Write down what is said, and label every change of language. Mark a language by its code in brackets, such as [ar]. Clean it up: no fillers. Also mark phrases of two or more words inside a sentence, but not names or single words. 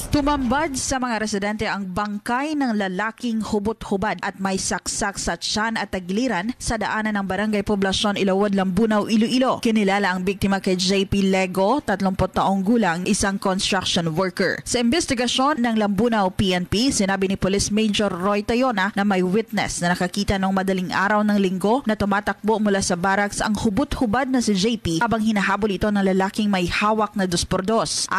[tl] Tumambad sa mga residente ang bangkay ng lalaking hubot-hubad at may saksak sa tiyan at tagiliran sa daanan ng Barangay Poblasyon Ilawod, Lambunaw, Iloilo. Kinilala ang biktima kay JP Lego, 30 taong gulang, isang [en] construction worker. [tl] Sa investigasyon ng Lambunaw PNP, sinabi ni Police Major Roy Tayona na may witness na nakakita noong madaling araw ng linggo na tumatakbo mula sa barracks ang hubot-hubad na si JP habang hinahabol ito ng lalaking may hawak na 2x2.